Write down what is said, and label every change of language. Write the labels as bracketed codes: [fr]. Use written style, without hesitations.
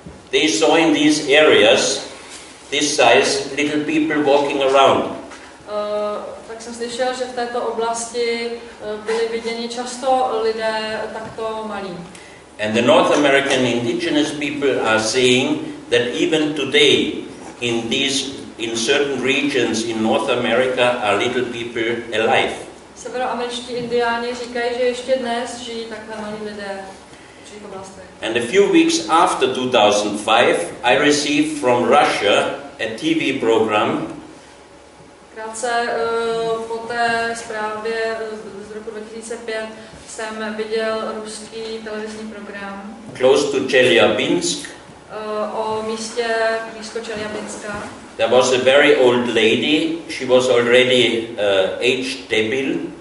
[en] They saw in these areas this size little people walking around. [cs] Tak jsem slyšel, že v této oblasti byli viděni často lidé takto malí. [en] And the North American indigenous people are saying that even today in certain regions in North America are little people alive. [cs] Severoameričtí indiáni říkají, že ještě dnes žijí takhle malí lidé v určitých oblastech. [en] And a few weeks after 2005, I received from Russia a TV program. [cs] Krátce po té zprávě z roku 2005 jsem viděl ruský televizní program. [en] Close to Chelyabinsk. [cs] O místě blízko Čeljabinska. [en] There was a very old lady. She was already aged debil.